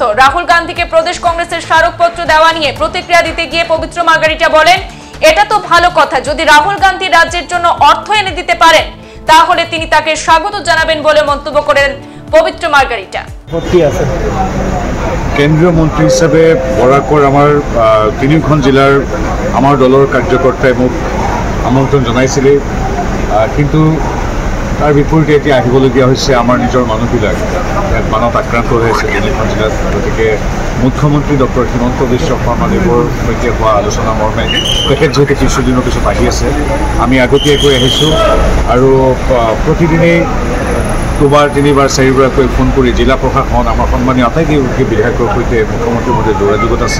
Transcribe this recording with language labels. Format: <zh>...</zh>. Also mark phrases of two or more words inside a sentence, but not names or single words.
<bn>রাহুল গান্ধীকে প্রদেশ কংগ্রেসের স্মারকপত্র দেওয়া নিয়ে প্রতিক্রিয়া দিতে গিয়ে পবিত্র মার্গেরিটা বলেন, এটা তো ভালো কথা, যদি রাহুল গান্ধী রাজ্যের জন্য অর্থ এনে দিতে পারেন তাহলে তিনি তাকে স্বাগত জানাবেন বলে মন্তব্য করেন পবিত্র মার্গেরিটা।</bn> <as>কেন্দ্রীয় মন্ত্রী হিসাবে বরাকৰ আমার 3খন জিলার আমার দলের কার্যকর্তায় মোক আমন্ত্রণ জানাইছিলে, কিন্তু তার বিপরীতে এতিয়া আহিবলগীয়া হৈছে আমাৰ নিজৰ মানুহবিলাক ইয়াত বানত আক্ৰান্ত হৈ আছে 3খন জিলাত। গতিকে মুখ্যমন্ত্ৰী ডক্টৰ হিমন্ত বিশ্ব শৰ্মাদেৱৰ সৈতে হোৱা আলোচনা মৰ্মে তেখেত যিহেতু কিছুদিনৰ পিছত আহি আছে, আমি আগতীয়াকৈ আহিছোঁ আৰু প্ৰতিদিনেই 2-3 4বাৰকৈ ফোন কৰি জিলা প্ৰশাসন আমাৰ সন্মানীয় আটাইকেইগৰাকী বিধায়কৰ সৈতে মুখ্যমন্ত্ৰীৰ মধ্যে যোগাযোগত আছে।</as>